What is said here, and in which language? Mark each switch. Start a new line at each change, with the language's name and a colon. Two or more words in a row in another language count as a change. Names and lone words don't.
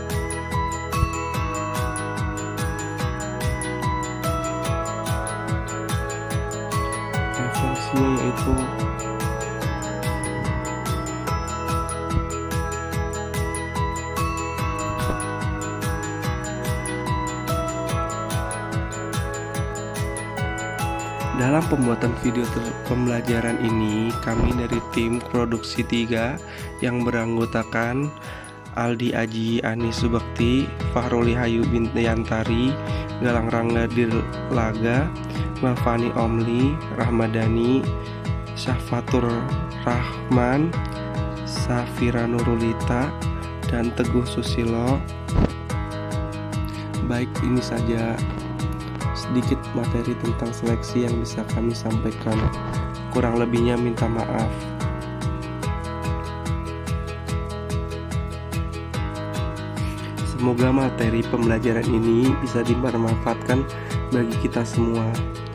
Indonesian: Referensinya yaitu dalam pembuatan video pembelajaran ini, kami dari tim Produksi 3 yang beranggotakan Aldi Aji Ani Subakti, Fahruli Hayu Bintayantari, Galang Rangga Dirlaga, Mafani Omli, Rahmadani, Syahfatur Rahman, Safira Nurulita, dan Teguh Susilo. Baik, ini saja sedikit materi tentang seleksi yang bisa kami sampaikan. Kurang lebihnya minta maaf. Semoga materi pembelajaran ini bisa dimanfaatkan bagi kita semua.